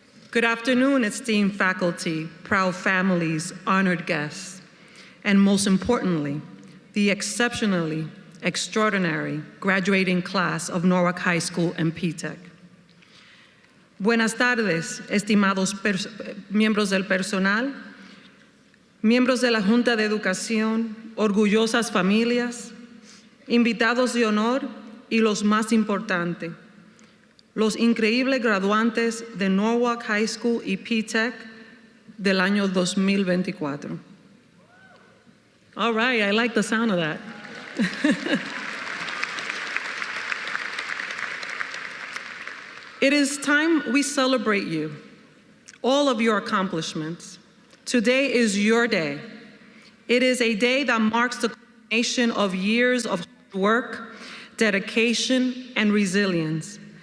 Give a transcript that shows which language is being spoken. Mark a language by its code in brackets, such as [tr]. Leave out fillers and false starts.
[en] Good afternoon, esteemed faculty, proud families, honored guests, and most importantly, the exceptionally extraordinary graduating class of Norwalk High School and PTECH. [es] Buenas tardes, estimados miembros del personal, miembros de la Junta de Educación, orgullosas familias, invitados de honor y los más importantes, los increíbles graduantes de Norwalk High School y PTECH del año 2024. [en] All right, I like the sound of that. It is time we celebrate you, all of your accomplishments. Today is your day. It is a day that marks the culmination of years of hard work, dedication, and resilience.